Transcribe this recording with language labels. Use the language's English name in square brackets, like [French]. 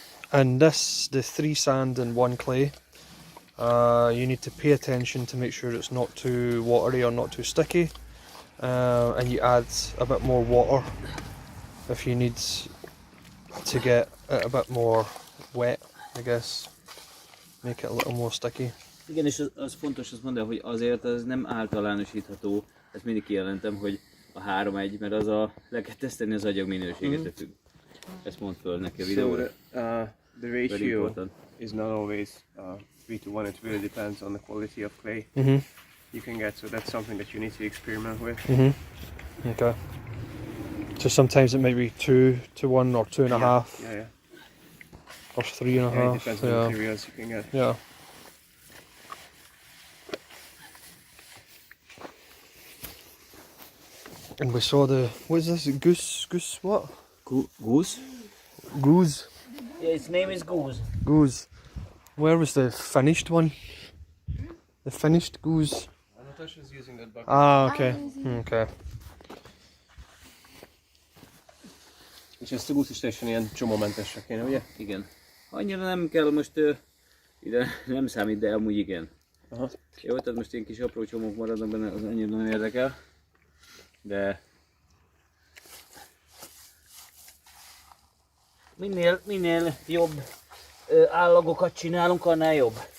[English] And this, the 3 sand and 1 clay. You need to pay attention to make sure it's not too watery or not too sticky, and you add a bit more water if you need to get it a bit more wet, I guess, make it a little more sticky. [Hungarian] Igen, és az fontos azt mondani, hogy azért az nem általánosítható, ezt mindig kijelentem, hogy a 3-1, mert az le kell tesztelni az agyag minőséget függ. Ezt mondd föl neki a videóra. [English] So the Very ratio important. is not always 3:1. It really depends on the quality of clay you can get. So that's something that you need to experiment with. Okay. So sometimes it might be 2-to-1 or 2.5 Yeah. or 3.5. Yeah, it depends on the Yeah. materials you can get. Yeah. And we saw the, what is this, goose what? Goose? Goose. Yeah, its name is goose. Goose. Where was the finished one? The finished goose. Natasha's using that bucket. Ah, okay. Okay. [Hungarian] És ezt a goose is teljesen ilyen csomómentesre kéne, ugye? Igen. Annyira nem kell most, ide nem számít, de amúgy igen. Aha. Jó, tehát most ilyen kis apró csomók maradnak benne, az annyira nem érdekel. De minél jobb állagokat csinálunk, annál jobb.